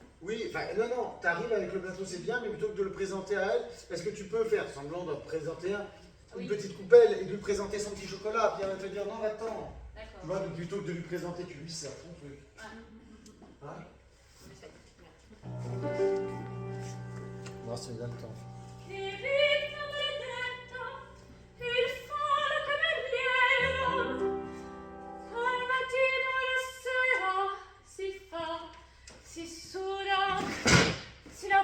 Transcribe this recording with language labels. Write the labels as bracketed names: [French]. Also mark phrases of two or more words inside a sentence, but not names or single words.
[French] Oui, enfin, non, t'arrives avec le plateau, c'est bien, mais plutôt que de le présenter à elle, est-ce que tu peux faire semblant de présenter une petite coupelle et de lui présenter son petit chocolat, puis elle va te dire non, va-t'en. D'accord. Tu vois, donc plutôt que de lui présenter, tu lui sers ton truc. Hein? Non, c'est bien le temps. [Italian] Che vita maledetta, il faro cameriero, al mattino e alla sera si fa, si suda, si